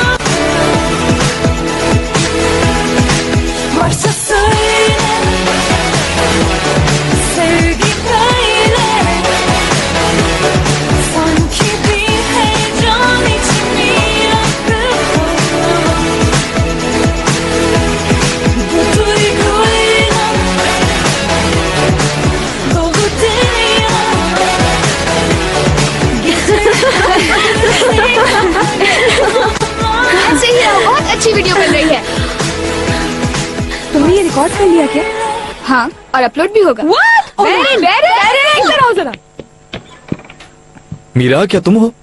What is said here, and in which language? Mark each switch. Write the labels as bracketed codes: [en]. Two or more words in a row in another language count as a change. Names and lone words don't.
[tr] Varsa söyle, sevgi böyle, sanki bir heyecan içimi yaktı. Bu duyguyla dolu dünya, gece [hi] ऐसे ही रहो, बहुत अच्छी वीडियो बन रही है। तुमने ये रिकॉर्ड कर लिया क्या? हाँ, और अपलोड भी होगा। What? इधर आओ जरा। मीरा, क्या तुम हो?